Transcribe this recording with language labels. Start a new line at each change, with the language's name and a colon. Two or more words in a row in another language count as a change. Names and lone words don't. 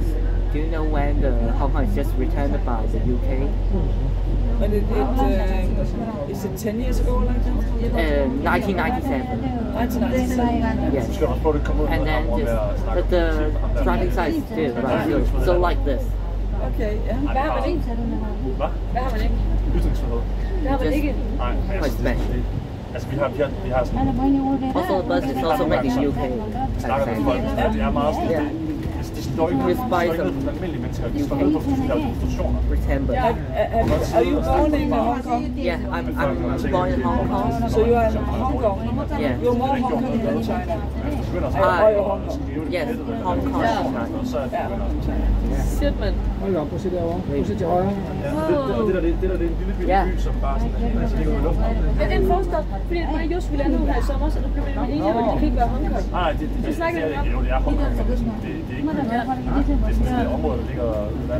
English: Do you know when the Hong Kong is just returned by the UK? But is it 10 years ago like that? 1997. 1997. Yes. And then but the driving side is still right. So like this.
Danish: Okay, ja. Hvad har man ikke? Hvad? Hvad har man ikke? Ytringsfrihed. Det har man ikke. Nej,
English: Quite special.
Danish: altså vi har sådan...
English: Also the bus is also made in UK.
Danish: Snakker med folk, det er meget sådan...
English: Yeah.
Danish: Det står ikke noget for almindelige mennesker, det står noget for institutioner.
English: Remember. Are you born in Hong Kong? Yeah, I'm born in Hong Kong. So you are in Hong Kong? Yeah. You're more Hong Kong than China? Yes, Hong Kong. Shit, man.
Danish: Hold op, prøv at se derovre. Prøv at se til højre. Det der det er en lille by, som bare sådan, altså ligger ude i luften. Men en forstand, fordi mig og Just, vi landede ud her i sommer, så der blev vi enige om, at det kan ikke være Hong Kong. Nej, det snakker vi om. Jo, det er Hong Kong, men det er ikke det er sådan et område, der ligger ude i landet.